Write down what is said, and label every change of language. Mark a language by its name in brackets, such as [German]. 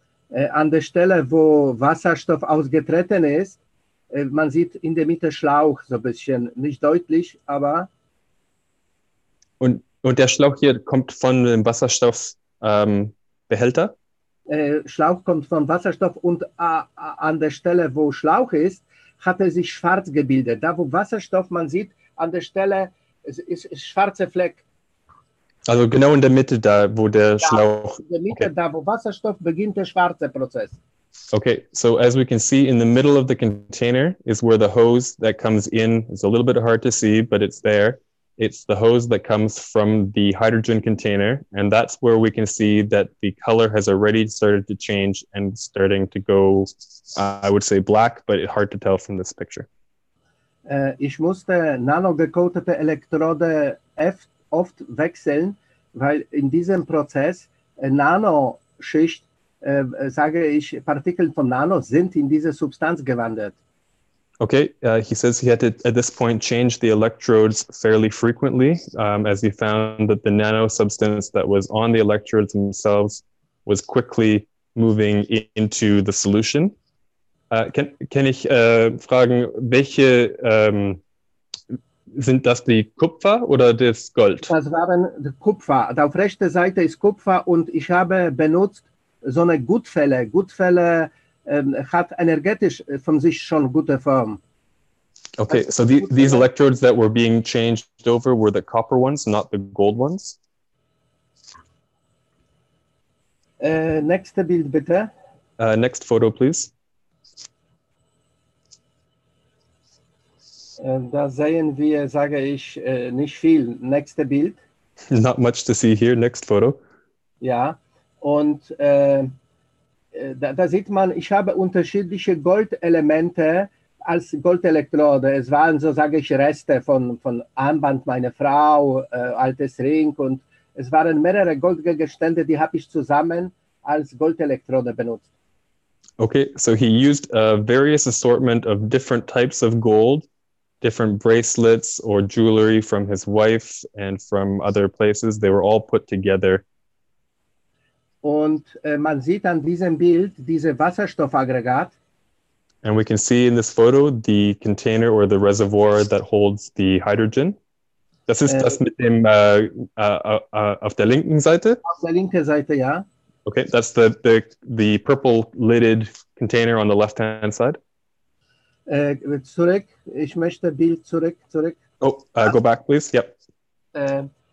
[German] An der Stelle, wo Wasserstoff ausgetreten ist, man sieht in der Mitte Schlauch, so ein bisschen, nicht deutlich, aber... Und der Schlauch hier kommt von dem Wasserstoffbehälter? Schlauch kommt von Wasserstoff und an der Stelle, wo Schlauch ist, hat er sich schwarz gebildet. Da, wo Wasserstoff, man sieht, an der Stelle ist schwarzer Fleck. Also genau in der Mitte, da wo der Schlauch... In der Mitte, okay. Da wo Wasserstoff beginnt, der schwarze Prozess. [English] Okay, so as we can see, in the middle of the container is where the hose that comes in. It's a little bit hard to see, but it's there. It's the hose that comes from the hydrogen container, and that's where we can see that the color has already started to change and starting to go, I would say black, but it's hard to tell from this picture. [German] Ich musste nano-gecoatete Elektrode oft wechseln, weil in diesem Prozess Nanoschicht, sage ich, Partikel von Nano sind in diese Substanz gewandert. [English] Okay, he says he had to, at this point, change the electrodes fairly frequently, as he found that the nano substance that was on the electrodes themselves was quickly moving into the solution. [German] Kann ich fragen, welche sind das die Kupfer oder das Gold? Das waren Kupfer. Auf rechter Seite ist Kupfer und ich habe benutzt so eine Gutfälle. Gutfälle hat energetisch von sich schon gute Form. [English] Okay, so these electrodes that were being changed over were the copper ones, not the gold ones? [German] Nächste Bild bitte. [English] Next photo, please. [German] Da sehen wir, sage ich, nicht viel. Nächste Bild. [English] Not much to see here. Next photo. [German] Ja, und da sieht man, ich habe unterschiedliche Goldelemente als Goldelektrode. Es waren so, sage ich, Reste von Armband meiner Frau, altes Ring, und es waren mehrere Goldgegenstände, die habe ich zusammen als Goldelektrode benutzt. [English] Okay, so he used a various assortment of different types of gold, different bracelets or jewelry from his wife and from other places. They were all put together. [German] Und man sieht an diesem Bild diese Wasserstoffaggregat. [English] And we can see in this photo the container or the reservoir that holds the hydrogen. [German] Das ist das mit dem auf der linken Seite? Auf der linken Seite, ja. [English] Okay, that's the purple lidded container on the left-hand side. [German] Zurück, ich möchte Bild zurück. [English] Oh, go back, please. Yep.